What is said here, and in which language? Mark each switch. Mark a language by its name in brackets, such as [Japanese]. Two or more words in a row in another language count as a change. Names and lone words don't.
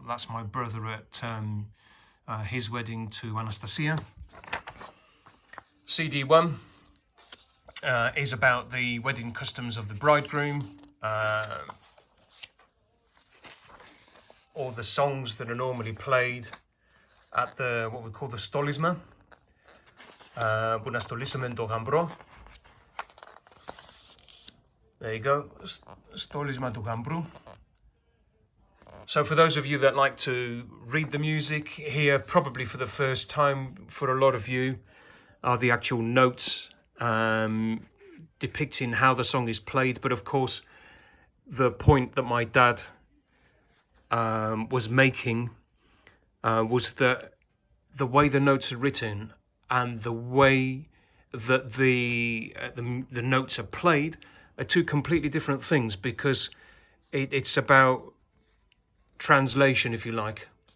[English] That's my brother at his wedding to Anastasia. CD 1 is about the wedding customs of the bridegroom, or the songs that are normally played at the what we call the stolisma, [Greek] που να στολίσουμε το γαμπρό. [English] There you go, [Greek] στόλισμα του γαμπρού. [English] So for those of you that like to read the music, here probably for the first time for a lot of you, are the actual notes depicting how the song is played. But of course, the point that my dad was making was that the way the notes are written and the way that the notes are played are two completely different things, because it's about translation, if you like.